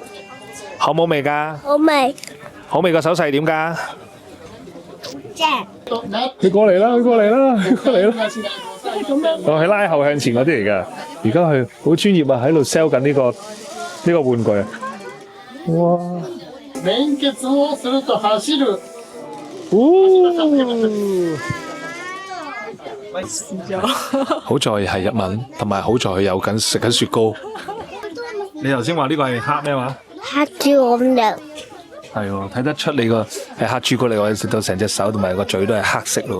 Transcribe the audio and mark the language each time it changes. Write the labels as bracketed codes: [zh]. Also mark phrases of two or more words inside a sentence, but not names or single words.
[yue] 好冇味㗎？好味。好味個手勢點㗎？正。佢過嚟啦！佢過嚟啦！佢過嚟啦！我係拉後向前嗰啲嚟㗎。而家佢好專業啊，喺度 sell 緊呢個玩具啊！哇！ [ja] 連結をすると走る。 [yue] 好在係日文，同埋好在佢有緊食緊雪糕。你頭先話呢個係黑咩話？黑朱古力。係喎，睇得出你個係黑朱古力，我哋食到成隻手同埋個嘴都係黑色咯。